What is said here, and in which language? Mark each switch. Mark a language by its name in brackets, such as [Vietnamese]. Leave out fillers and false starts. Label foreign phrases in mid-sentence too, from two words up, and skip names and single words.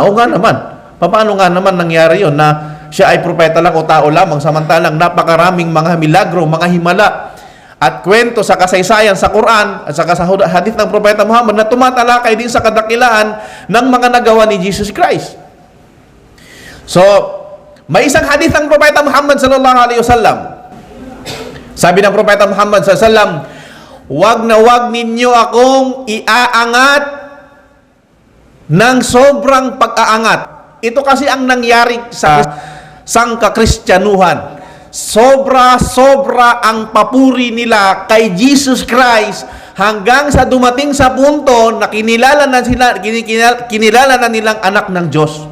[Filipino] O nga naman, paano nga naman nangyari yon na siya ay propeta lang o tao lamang, samantalang napakaraming mga milagro, mga himala at kwento sa kasaysayan sa Quran at sa hadith ng propeta Muhammad na tumatalakay din sa kadakilaan ng mga nagawa ni Jesus Christ. So, may isang hadith ng propeta Muhammad [Arabic] صلى الله عليه وسلم. [Filipino] Sabi ng propeta Muhammad [Arabic] صلى الله عليه وسلم, [Filipino] wag na wag ninyo akong iaangat ng sobrang pag-aangat. Ito kasi ang nangyari sa sangka-Kristyanuhan. Sobra ang papuri nila kay Jesus Christ hanggang sa dumating sa punto na kinilala na nilang anak ng Diyos.